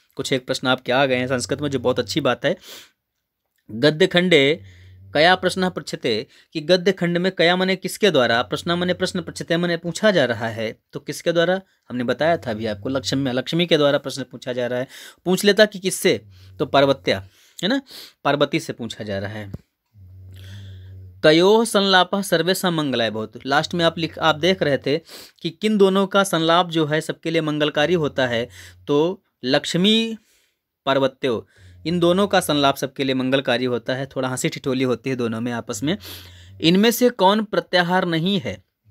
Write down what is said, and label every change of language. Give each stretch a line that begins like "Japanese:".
Hindi: कुछ एक प्रश्न आपके आ गए हैं संस्कृत में, जो बहुत अच्छी बात है।
Sanskrit: गद्य खंडे कया प्रश्न पृच्छते,
Hindi: कि गद्य खंड में कया मने किसके द्वारा, प्रश्न मने प्रश्न, पृच्छते मने पूछा जा रहा है। तो किसके द्वारा, हमने बताया था अभी आपको, लक्ष्मी के द्वारा प्रश्न पूछा जा रहा है। पूछ लेता कि किससे, तो पार्वत्या है ना, पार्वती से पूछा जा रहा है।
Sanskrit: तयोः संलापः सर्वेषां मंगलाय भवतु।
Hindi: लास्ट में आप देख रहे थे कि किन दोनों का संलाप जो है सबके लिए मंगलकारी होता है। तो लक्ष्मी पार्वत्यो, इन दोनों का संलाप सबके लिए मंगलकारी होता है। थोड़ा हंसी ठिठोली होती है दोनों में आपस में। इनमें से कौन प्रत्याहार नहीं है।